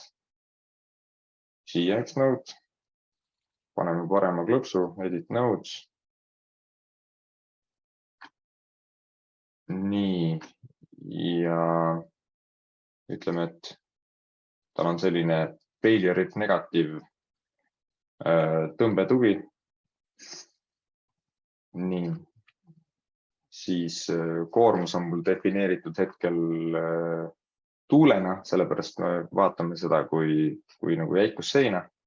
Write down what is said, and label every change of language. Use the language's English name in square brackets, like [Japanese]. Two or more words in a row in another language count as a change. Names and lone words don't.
[Estonian] Siia üks node. Paneme parema klõpsu, [English] edit nodes. [Estonian] Nii. Ja ütleme, et tal on selline [English] failure if negative [Estonian] tõmbetugi. Nii. Siis koormus on mul defineeritud hetkel tuulena, sellepärast me vaatame seda kui nagu jäikus seina.